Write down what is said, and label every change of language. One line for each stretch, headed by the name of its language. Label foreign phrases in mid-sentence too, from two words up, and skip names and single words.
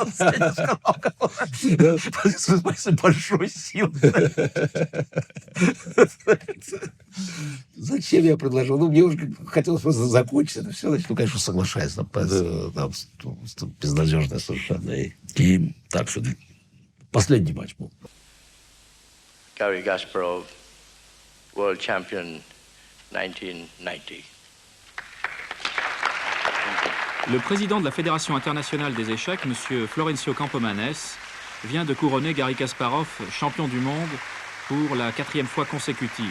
Russian: Позицию с позиции большой силы. Зачем я предложил? Мне уже хотелось просто закончить это все. Значит, конечно, соглашаюсь. Там безнадежно совершенно. И так что последний матч был.
English: Garry Kasparov, world champion 1990.
French: Le président de la Fédération internationale des échecs, M. Florencio Campomanes, vient de couronner Garry Kasparov champion du monde pour la 4e fois consécutive.